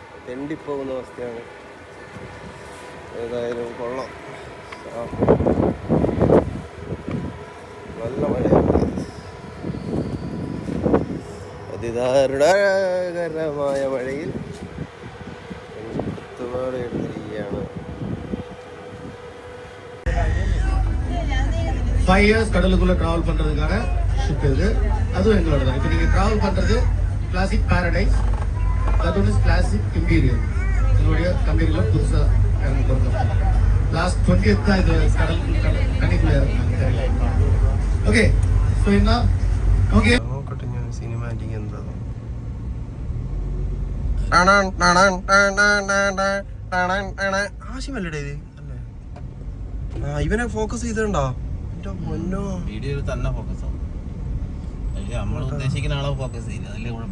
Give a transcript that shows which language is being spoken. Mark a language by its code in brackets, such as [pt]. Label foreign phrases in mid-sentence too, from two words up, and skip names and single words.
[ml] തെണ്ടിപ്പോകുന്ന അവസ്ഥയാണ്. ഏതായാലും കൊള്ളാം, നല്ല മഴയാണ്. അതിദാരുണകരമായ മഴയിൽ കുത്തുപാട് എടുത്തിരിക്കുകയാണ്. [ta] 5 years கடலுக்குள்ள டிராவல் பண்றதுக்கான ஷிப் இது. அதுவும் எங்களோட தான். இப்போ நீங்க டிராவல் பண்றது கிளாசிக் பாரடைஸ், [en] that one is classic imperial. [ta] என்னுடைய கம்பெனில புதுசா இறங்கி போறோம். லாஸ்ட் 20th தான் இது கடைக்குள்ள இறங்குறாங்க. ஓகே, சோ என்ன ஓகே [ml] നോക്കട്ടെ ഞാൻ സിനിമാറ്റിക് എന്താ ആശയമല്ലേ ഇത് അല്ലേ? ഇവനെ ഫോക്കസ് ചെയ്തിട്ടുണ്ടോ? വീഡിയോയിൽ തന്നെ ഫോക്കസ് ആവും. നമ്മൾ ഉദ്ദേശിക്കുന്ന ആളെ ഫോക്കസ് ചെയ്യില്ല, അതല്ലേ കുഴപ്പം.